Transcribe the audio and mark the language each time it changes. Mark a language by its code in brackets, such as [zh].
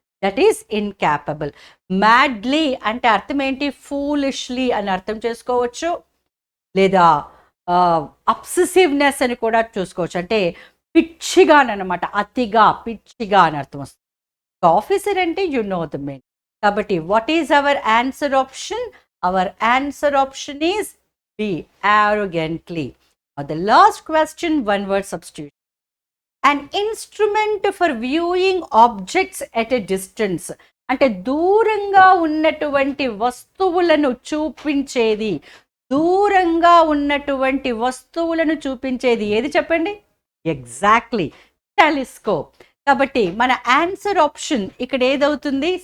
[en] That is incapable. [te] Madly అంటే అర్థం ఏంటి? ఫూలిష్లీ అని అర్థం చేసుకోవచ్చు, లేదా అబ్సెసివ్నెస్ అని కూడా చూసుకోవచ్చు. అంటే పిచ్చిగా అనమాట, అతిగా, పిచ్చిగా అని అర్థం వస్తుంది. [en] Officer అంటే you know the mean. కాబట్టి what is our answer option? Our answer option is B, arrogantly. Now the last question, one word substitution. An instrument for viewing objects at a distance. [te] అంటే దూరంగా ఉన్నటువంటి వస్తువులను చూపించేది. దూరంగా ఉన్నటువంటి వస్తువులను చూపించేది ఏది చెప్పండి? Exactly, telescope. కాబట్టి మన ఆన్సర్ ఆప్షన్ ఇక్కడ ఏదవుతుంది?